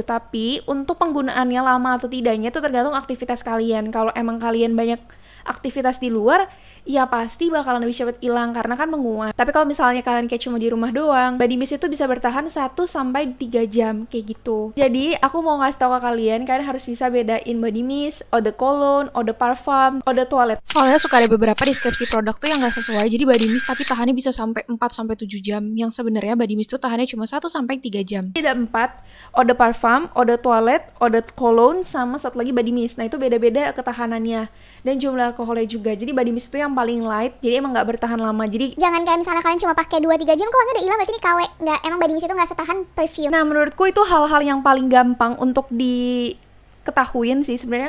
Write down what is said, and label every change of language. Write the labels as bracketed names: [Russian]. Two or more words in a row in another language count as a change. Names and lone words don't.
[Indonesian] Tapi untuk penggunaannya lama atau tidaknya itu tergantung aktivitas kalian. Kalau emang kalian banyak aktivitas di luar, ya pasti bakalan lebih cepat hilang karena kan menguap. Tapi kalau misalnya kalian kayak cuma di rumah doang, [English] body mist [Indonesian] itu bisa bertahan 1-3 jam kayak gitu. Jadi aku mau ngasih tahu ke kalian harus bisa bedain [English] body mist, [French] eau de cologne, eau de parfum, eau de toilette. [Indonesian] Soalnya suka ada beberapa deskripsi produk tuh yang gak sesuai. Jadi [English] body mist [Indonesian] tapi tahannya bisa sampai 4-7 jam, yang sebenarnya [English] body mist [Indonesian] tuh tahannya cuma 1-3 jam. Jadi ada 4, [French] eau de parfum, eau de toilette, eau de cologne, [Indonesian] sama satu lagi [English] body mist. [Indonesian] Nah itu beda-beda ketahanannya dan jumlah alkoholnya juga. Jadi [English] body mist [Indonesian] itu yang paling light, jadi emang nggak bertahan lama. Jadi Jangan kayak misalnya kalian cuma pakai 2-3 jam kok wangi udah hilang, berarti ini KW. Nggak, emang [English] body mist [Indonesian] itu nggak setahan perfume. nah menurutku itu hal-hal yang paling gampang untuk diketahuin sih sebenarnya.